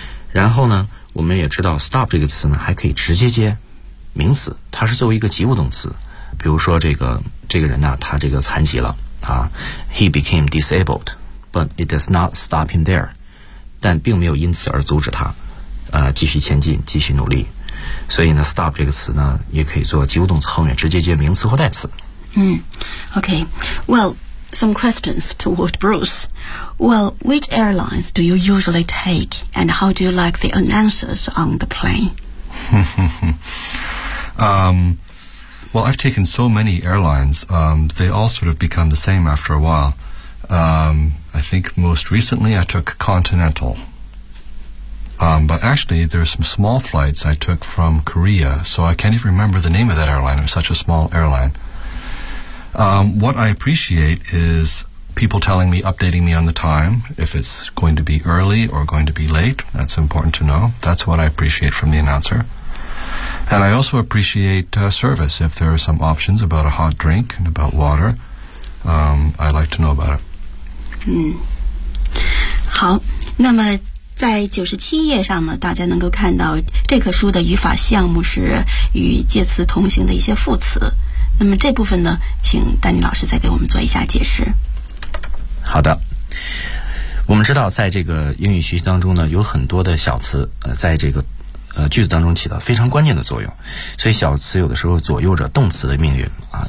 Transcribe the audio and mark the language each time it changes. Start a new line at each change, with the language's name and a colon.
Chinese: 然后呢我们也知道 stop 这个词呢还可以直接接名词，它是作为一个及物动词，比如说这个人呢他这个残疾了啊，
English: he became disabled but it does not stop him there，
Chinese: 但并没有因此而阻止他继续前进继续努力。所以呢 stop 这个词呢也可以做及物动词，后面直接接名词或代词。
English: 嗯 OK， wellSome questions toward Bruce. Well, which airlines do you usually take, and how do you like the announcers on the plane? Well, I've taken so many airlines. They all sort of become the same after a while. I think most recently I took Continental. But actually, there are some small flights I took from Korea, so I can't even remember the name of that airline. It was such a small airline. What I appreciate is people telling me, updating me on the time, if it's going to be early or going to be late. That's important to know. That's what I appreciate from the announcer. And I also appreciate service. If there are some options about a hot drink and about water, I like to know about it.
Chinese: 嗯，好，那么在97页上呢，大家能够看到这棵书的语法项目是与介词同行的一些副词。那么这部分呢请丹尼老师再给我们做一下解释。好的，我们知道在这个英语学习当中呢有很多的小词在这个句子当中起到非常关键的作用，所以小词有的时候左右着动词的命运啊。